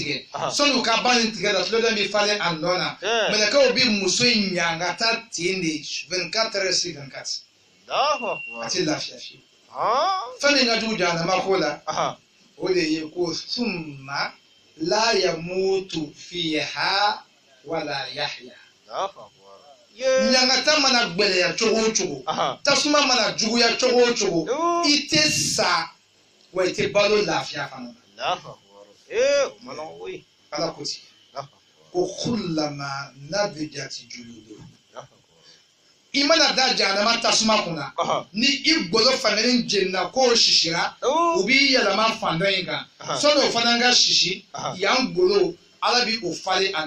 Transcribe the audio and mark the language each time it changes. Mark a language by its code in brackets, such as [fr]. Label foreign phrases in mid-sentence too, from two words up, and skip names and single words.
[bm] tigɛ sɔni u ka ban nin tigɛ la tulodɛ bɛ falen a nɔ na mɛlɛkɛw bɛ muso in ɲangata ten de [fr] 24 heures sur 24 [bm] a tɛ lafiya fiyewu fɛn min ka jugu jahanama ko la o de ye ko [ar] ثم لا يموت فيها ولا يحيى [bm] ɲangata mana gbɛlɛya cogo o cogo tasuma mana juguya cogo o cogo i tɛ sa wa i tɛ balo lafiya fana ala ko ten ko [ar] كلما نضجت جلودهم [bm] i mana da jahanama tasuma kunna ni i golo fankelen jenina k'o sisira u b'i yɛlɛma fan dɔ in kan sɔni o fana ka sisi yan golo ala bi o falen a